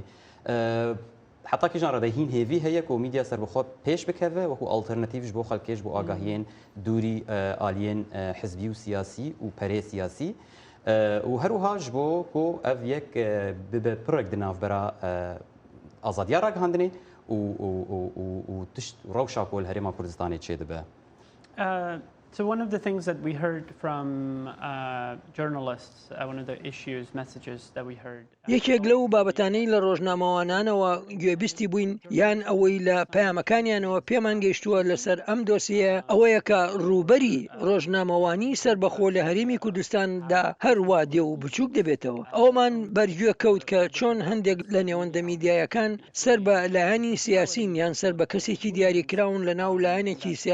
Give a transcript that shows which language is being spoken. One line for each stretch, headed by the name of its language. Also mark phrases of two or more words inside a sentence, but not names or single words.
Kurdish: حتاکیژان ڕێدەهین هێوی هەیە کۆ میدیا سەربەخۆ پێش بکەوێ وەکو ئالتەرنەتیڤش بۆ خەڵکێش بۆ ئاگاهیێن دووری ئالیێن حزبی و سیاسی و پەرێ سیاسی و هەروەهاش بۆ کۆ ئەڤ یەک ببە پڕێک دناوبەرە ئازادیا ڕاگەهاندنێ و تشت ڕەوشا کۆ لە هەرێما کوردستانی چێ دەبە.
English: So one of the things that we heard from journalists, one of the issues, messages that we heard.
Central Kurdish: یەکێک لەو بابەتانەی لە ڕۆژنامەوانانەوە گوێبیستی بووین یان ئەوەی لە پەیامەکانیانەوە پێمان گەیشتووە لەسەر ئەم دۆسیە ئەوەیە کە ڕووبەری ڕۆژنامەوانی سەربەخۆ لە هەرێمی کوردستاندا هەروە دێ و بچووک دەبێتەوە. ئەومان بەرگوێ کەوت کە چۆن هەندێک لە نێوەندە میدیایەکان سەر بە لایەنی سیاسین یان سەر بە کەسێکی دیاریکراون لە ناو لایەنێکی سیاسیدا.